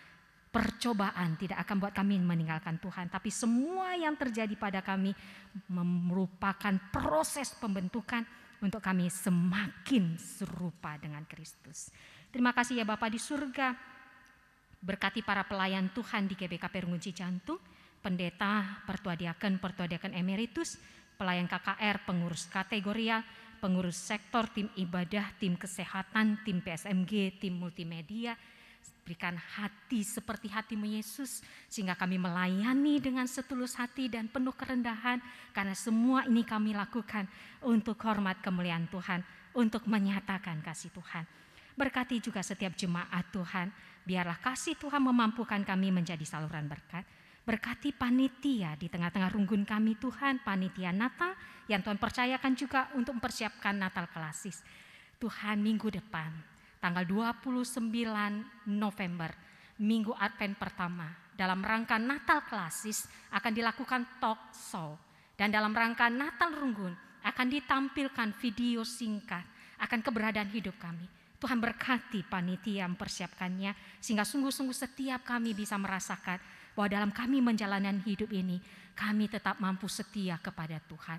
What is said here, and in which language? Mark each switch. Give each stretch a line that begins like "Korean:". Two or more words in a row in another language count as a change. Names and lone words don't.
Indonesian: Percobaan tidak akan buat kami meninggalkan Tuhan, tapi semua yang terjadi pada kami merupakan proses pembentukan untuk kami semakin serupa dengan Kristus. Terima kasih ya Bapa di surga. Berkati para pelayan Tuhan di GBKP Rungun Cijantung, pendeta, pertua diaken emeritus, pelayan KKR, pengurus kategorial, pengurus sektor, tim ibadah, tim kesehatan, tim PSMG, tim multimedia. Berikan hati seperti hatimu Yesus, sehingga kami melayani dengan setulus hati dan penuh kerendahan, karena semua ini kami lakukan untuk hormat kemuliaan Tuhan, untuk menyatakan kasih Tuhan. Berkati juga setiap jemaat Tuhan, biarlah kasih Tuhan memampukan kami menjadi saluran berkat. Berkati panitia di tengah-tengah runggun kami Tuhan, panitia Natal yang Tuhan percayakan juga untuk mempersiapkan Natal klasis. Tuhan, minggu depan tanggal 29 November, minggu Advent pertama, dalam rangka Natal klasis akan dilakukan talk show. Dan dalam rangka Natal Runggun akan ditampilkan video singkat akan keberadaan hidup kami. Tuhan berkati panitia yang mempersiapkannya, sehingga sungguh-sungguh setiap kami bisa merasakan bahwa dalam kami menjalani hidup ini, kami tetap mampu setia kepada Tuhan.